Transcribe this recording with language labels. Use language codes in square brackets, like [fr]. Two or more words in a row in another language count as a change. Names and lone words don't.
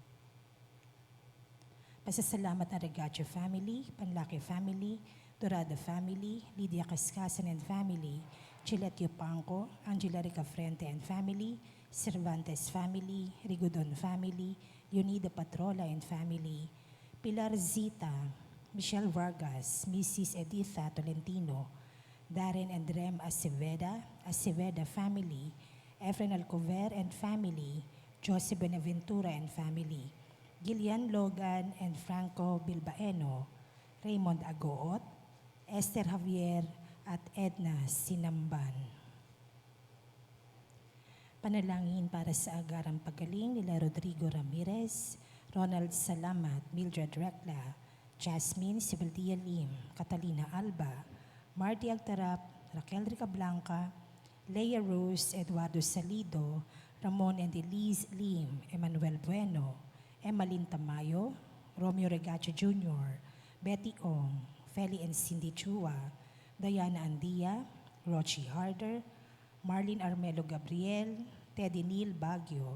[tl] Pasasalamat na Regacho Family, Panlaki Family, Dorada Family, Lydia Cascasan and Family, Chiletio Pangco, Angela Rica Frente and Family, Cervantes Family, Rigodon Family, Leonida Patrola and Family, Pilar Zita, Michelle Vargas, Mrs. Editha Tolentino, Darren and Rem Aceveda Family, Efren Alcover and Family, Jose Benaventura and Family, Gillian Logan and Franco Bilbaeno, Raymond Agoot, Esther Javier at Edna Sinamban. Panalangin para sa agarang pagaling nila Rodrigo Ramirez, Ronald Salamat, Mildred Recla, Jasmine Sibildia Lim, Catalina Alba, Marty Agtarap, Raquel Rica Blanca, Leia Rose, Eduardo Salido, Ramon and Elise Lim, Emmanuel Bueno, Emmalyn Tamayo, Romeo Regacho Jr., Betty Ong, Feli and Cindy Chua, Diana Andia, Rochi Harder, Marlene Armelo Gabriel, Teddy Neil Baguio,